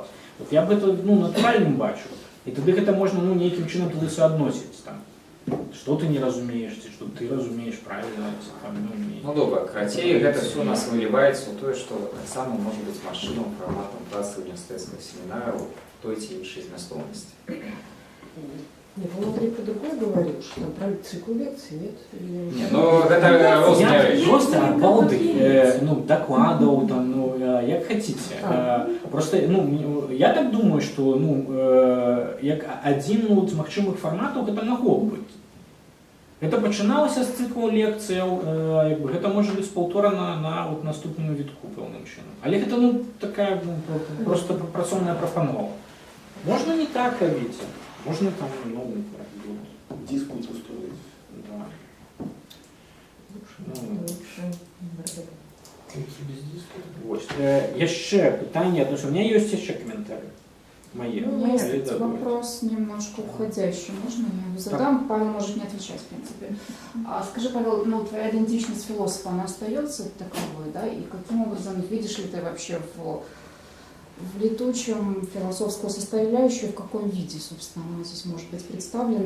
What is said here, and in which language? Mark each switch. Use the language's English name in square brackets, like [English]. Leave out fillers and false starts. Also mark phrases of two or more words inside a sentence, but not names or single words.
[Russian] Вот я б это [Belarusian] натуральным бачу. І тады гэта можна нейкім чынам туды суадносіць. Што ты не разумееш, ці што ты разумееш правільна. Ну добра, крацей, гэта все у нас выліваецца ў тое, што таксама можа быць машыном фарматам працы універсітэцкага семінара ў той ці іншай змястоўнасці. [Russian] Нет, он Андрей про другое говорил, что там правильно цикл лекций, нет? [Belarusian] Не, ну гэта розныя рэчы. Просто балды, докладаў, як хаціце. Просто, я так думаю, што як адзін з магчымых фарматаў гэта магло быць. Гэта пачыналася з цыклу лекцыяў, гэта можа быць паўторана на наступным вітку пэўным чынам. Але гэта такая просто працоўная прапанова. Можна не так рабіць. [Russian] Можно там, диспут устроить. Да. [Belarusian] Яшчэ пытанне, [Russian] потому что у меня есть еще комментарии мои. Есть вопрос немножко уходящий, можно я его задам? Павел может не отвечать, в принципе. Скажи, Павел, твоя идентичность философа, она остается таковой, да? И каким образом видишь ли ты вообще в В летучем философскую составляющую в каком виде, собственно, она здесь может быть представлена?